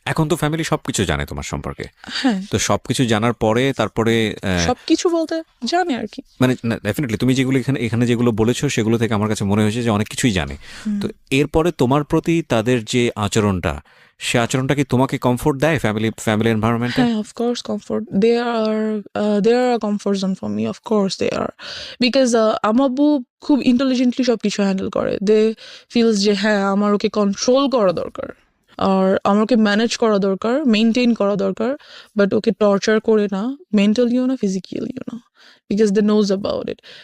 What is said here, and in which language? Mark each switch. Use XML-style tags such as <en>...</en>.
<bn>এখন তো ফ্যামিলি সবকিছু জানে তোমার সম্পর্কে। হ্যাঁ, তো সবকিছু জানার পরে তারপরে সবকিছু বলতে জানে আর কি। মানে ডেফিনেটলি তুমি যেগুলো এখানে যেগুলো বলেছো সেগুলো থেকে আমার কাছে মনে হয়েছে যে অনেক কিছুই জানে। তো এরপরে তোমার প্রতি তাদের যে আচরণটা, সে আচরণটা কি তোমাকে কমফোর্ট দেয় ফ্যামিলি এনভায়রনমেন্টে?</bn> <en>হ্যাঁ, of course comfort. They are a comfort zone for me. Of course they are.</en> <bn>Because আমার আব্বু খুব ইন্টেলিজেন্টলি সবকিছু হ্যান্ডেল করে। দে ফিলস যে হ্যাঁ আমার ওকে কন্ট্রোল করা দরকার, আর আমার ওকে ম্যানেজ করা দরকার, মেনটেন করা দরকার, বাট ওকে টর্চার করে না, মেন্টালিও না, ফিজিক্যালিও না,</bn> <en>Because they knows about it.</en>